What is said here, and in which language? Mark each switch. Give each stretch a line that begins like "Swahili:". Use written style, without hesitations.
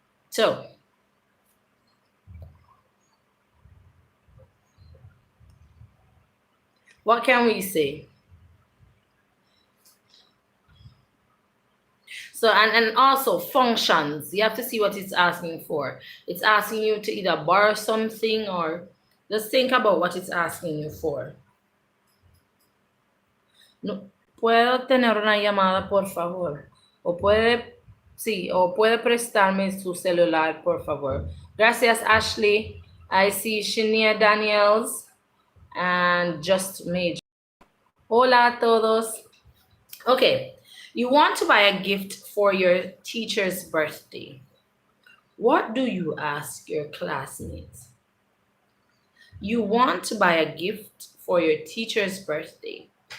English: So, what can we say? So, and also functions, you have to see what it's asking for. It's asking you to either borrow something or just think about what it's asking you for.
Spanish: No, ¿puedo tener una llamada, por favor? O puede, sí, o puede prestarme su celular, por favor. Gracias, Ashley.
English: I see Shania Daniels and Just Major.
Spanish: Hola a todos.
English: Okay, you want to buy a gift for your teacher's birthday. What do you ask your classmates? You want to buy a gift for your teacher's birthday.